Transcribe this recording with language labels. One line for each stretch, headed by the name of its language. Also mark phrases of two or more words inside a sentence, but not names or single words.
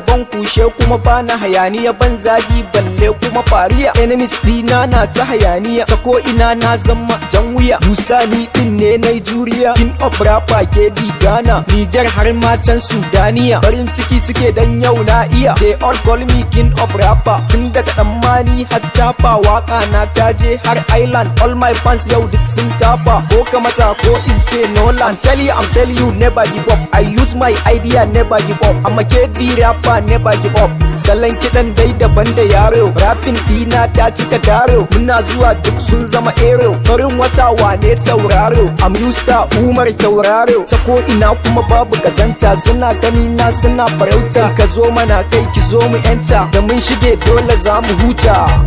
Hausa: Ban kushe kuma ba na hayaniya, ban zagi balle kuma fariya. Enemies dina na ta hayaniya, ta ko ina na zama jan wuya. Musa ni din ne na juriya,
English: King of Rapper
Hausa: K D Ghana, Niger har ma can Sudaniya. Farin Ciki suke dan yau na iya.
English: They all call me king of rapper.
Hausa: Tun daga Tsammani har Tafa, waka na ta je har Island.
English: All my fans
Hausa: yau duk sun tafa. Ko ka matsa ko in ce Nolan.
English: I'm telling you, I'm telling you, never give up. I use my idea, never give up. I'm a K D rapper, never give up.
Hausa: Salon kiɗan dai daban da yaro. Rapping ɗina ta suka daro. Muna zuwa duk sun zama ero. Farin wata wane tauraro.
English: I'm Yusta Umar tauraro.
Hausa: Ta ko ina kuma babu kazanta. Suna gani na suna farauta. Ka zo mana kai ki zo mu yanta. Da mun shige dole za mu huta.